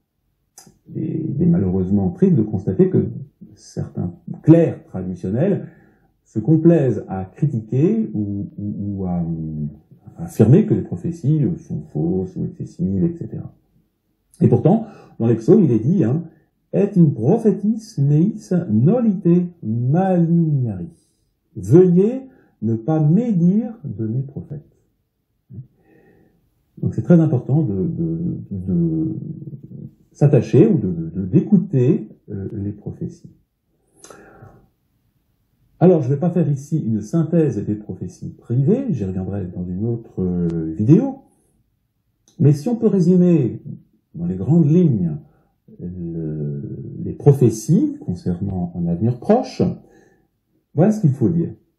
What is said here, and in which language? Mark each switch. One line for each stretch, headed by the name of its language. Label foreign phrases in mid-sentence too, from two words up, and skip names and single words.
French: Il est malheureusement triste de constater que certains clercs traditionnels se complaisent à critiquer ou à affirmer que les prophéties sont fausses ou excessives, etc. Et pourtant, dans les psaumes, il est dit
Latin: et in prophetis meis nolite malignari.
French: Veuillez ne pas médire de mes prophètes. Donc c'est très important de s'attacher ou d'écouter les prophéties. Alors, je ne vais pas faire ici une synthèse des prophéties privées, j'y reviendrai dans une autre vidéo, mais si on peut résumer dans les grandes lignes les prophéties concernant un avenir proche, voilà ce qu'il faut dire.